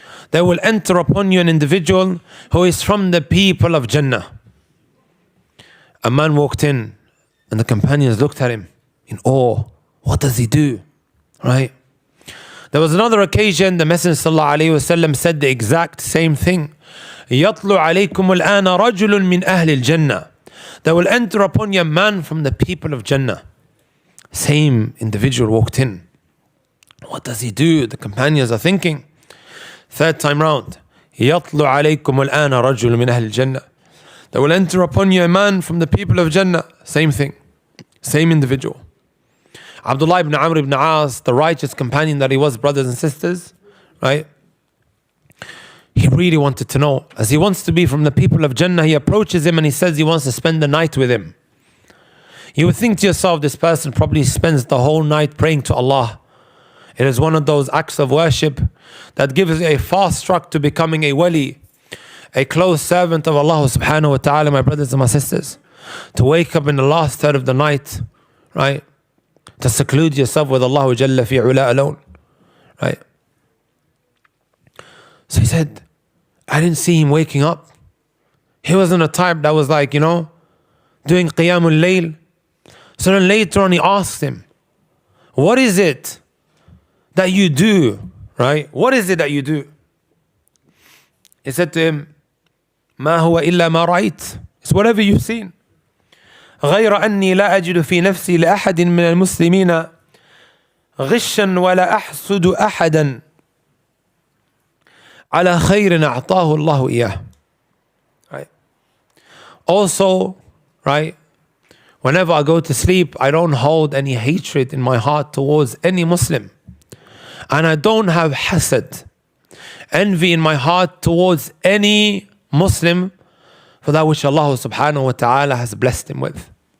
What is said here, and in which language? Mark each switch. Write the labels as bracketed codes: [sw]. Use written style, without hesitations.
[en] There will enter upon you an individual who is from the people of Jannah. A man walked in and the companions looked at him in awe. What does he do? Right? There was another occasion the Messenger sallallahu alayhi wa sallam said the exact same thing. [ar] يطلع عليكم الآن رجل من أهل الجنة. [en] There will enter upon you a man from the people of Jannah. Same individual walked in. What does he do? The companions are thinking. Third time round, [ar] يطلع عليكم الآن رجل من أهل الجنة. [en] There will enter upon you a man from the people of Jannah. Same thing. Same individual. Abdullah ibn Amr ibn As, the righteous companion that he was, brothers and sisters, right? He really wanted to know. As he wants to be from the people of Jannah, he approaches him and he says he wants to spend the night with him. You would think to yourself, this person probably spends the whole night praying to Allah. It is one of those acts of worship that gives a fast track to becoming a wali, a close servant of Allah subhanahu wa ta'ala, my brothers and my sisters. To wake up in the last third of the night, right? To seclude yourself with Allah Jalla fi ula alone, right? So he said, I didn't see him waking up. He wasn't a type that was like, doing qiyamul layl. So then later on he asked him, what is it that you do, right? What is it that you do? [ar] He said to him, ما هو إلا ما رأيت. [en] It's whatever you've seen. [ar] غير أني لا أجد في نفسي لأحد من المسلمين غشا ولا أحسد أحدا على خير أعطاه الله إياه. [en] Right. Also, right, whenever I go to sleep, I don't hold any hatred in my heart towards any Muslim. And I don't have hasad, envy in my heart towards any Muslim for that which Allah subhanahu wa ta'ala has blessed him with.